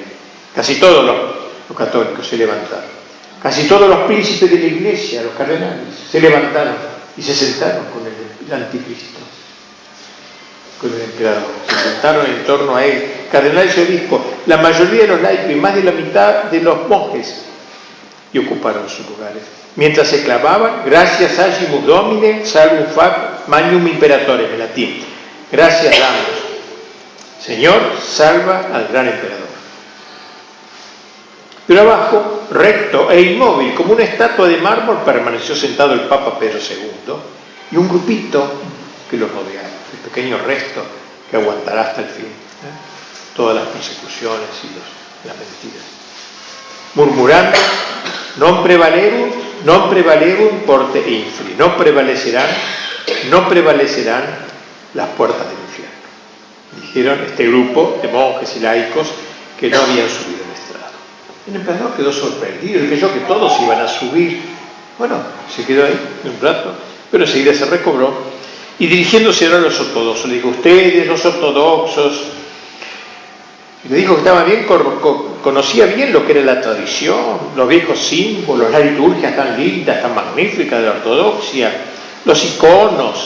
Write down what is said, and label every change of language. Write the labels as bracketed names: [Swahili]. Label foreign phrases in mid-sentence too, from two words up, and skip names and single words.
[Spanish] Casi todos los católicos se levantaron, casi todos los príncipes de la iglesia, los cardenales, se levantaron y se sentaron con el anticristo, con el emperador, se sentaron en torno a él, cardenales y obispos, la mayoría de los laicos y más de la mitad de los monjes y ocuparon sus lugares. Mientras se clamaban, [Latin] gracias agimus Domine, salvum fac magnum imperatore, [Spanish] en latín. Gracias damos, Señor, salva al gran emperador. Pero abajo, recto e inmóvil, como una estatua de mármol, permaneció sentado el Papa Pedro II y un grupito que lo rodeaba, el pequeño resto que aguantará hasta el fin, todas las persecuciones y las mentiras. Murmurando, [Latin] non prevalerum porte infri, [Spanish] no prevalecerán las puertas del infierno. Dijeron este grupo de monjes y laicos que no habían subido el estrado. El emperador quedó sorprendido y creyó que todos iban a subir. Bueno, se quedó ahí un rato, pero enseguida se recobró y dirigiéndose ahora a los ortodoxos, le dijo: ustedes, los ortodoxos, le dijo que estaba bien, conocía bien lo que era la tradición, los viejos símbolos, las liturgias tan lindas, tan magníficas de la ortodoxia, los iconos.